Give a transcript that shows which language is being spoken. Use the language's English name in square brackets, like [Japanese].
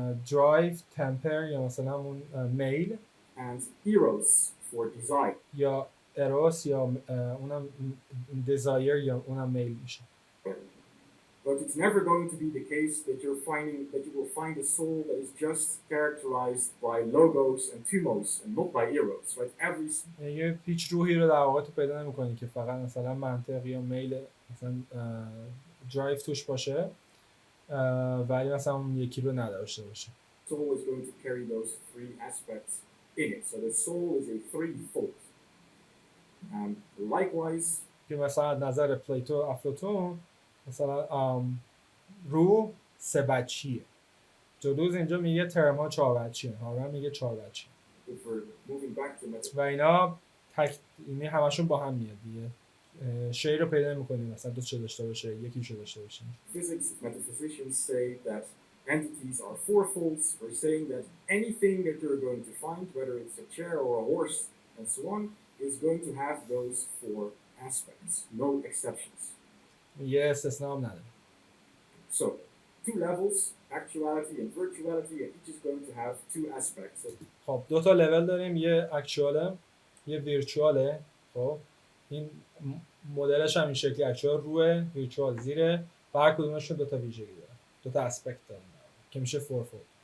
[Persian] درایو، تمپر یا مثلا اون میل، [English] and eros for desire. [Persian] یا اروس یا اونم دیزایر یا اونم میل میشه. [English] But it's never going to be the case that you will find a soul that is just characterized by logos and thumos and not by eros, right? [Persian] یه هیچ روحی رو در واقع تو پیدا نمی‌کنی که فقط مثلا منطق یا میل مثلا درایو توش باشه ولی مثلا اون یکی رو نداشته باشه. [English] Soul is going to carry those 3 aspects in it. So the soul is a threefold. Likewise, [Persian] که مثلا از نظر پلیتو افلاطون مثلا روح 3 بچیه. دلوز اینجا میگه ترم ها 4 بچیه، هارمن میگه 4 بچیه. [English] if we're moving back to [Persian] و اینا اینی همشون با هم میاد دیگه. شی رو پیدا نمی‌کنیم مثلا 2 تا داشته باشه، یکیشو داشته باشه. [English] physics, metaphysicians say that entities are fourfolds. We're saying that anything that you're going to find, whether it's a chair or a horse and so on, is going to have those 4 aspects, no exceptions. [Persian] یه استثنا هم نداره. [English] So 2 levels, actuality and virtuality, and each is going to have 2 aspects. [Persian] خب 2 تا لول داریم، یه اکچواله یه ویرچواله. خب این مدلش هم این شکلی، اکچوال روه، ویرچوال زیره، هر کدومشون 2 تا ویژگی دارن، 2 تا اسپکت دارن که میشه فورفولد.